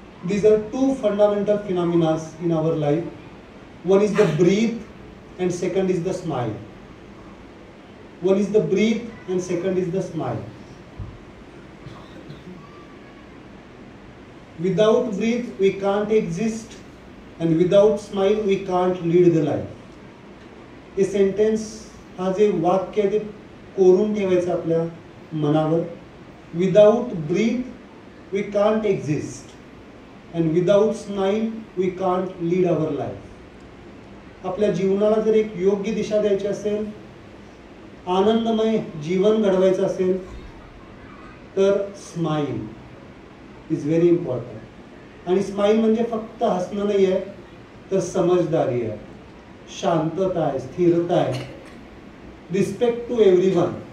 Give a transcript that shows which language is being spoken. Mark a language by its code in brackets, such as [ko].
[en] These are two fundamental phenomena in our life. One is the breath and second is the smile. One is the breath and second is the smile. Without breath we can't exist and without smile we can't lead the life. [mr] हे sentence, हा जे वाक्य ते कोरून ठेवायचं आपल्या मनावर. [en] Without breath we can't exist and without smile we can't lead our life. [mr] आपल्या जीवनाला जर एक योग्य दिशा द्यायची असेल, आनंदमय जीवन घडवायचं असेल, तर स्माईल इज व्हेरी इम्पॉर्टंट. आणि स्माईल म्हणजे फक्त हसणं नाही आहे, तर समजदारी आहे, शांतता आहे, स्थिरता आहे, [en] Respect to everyone.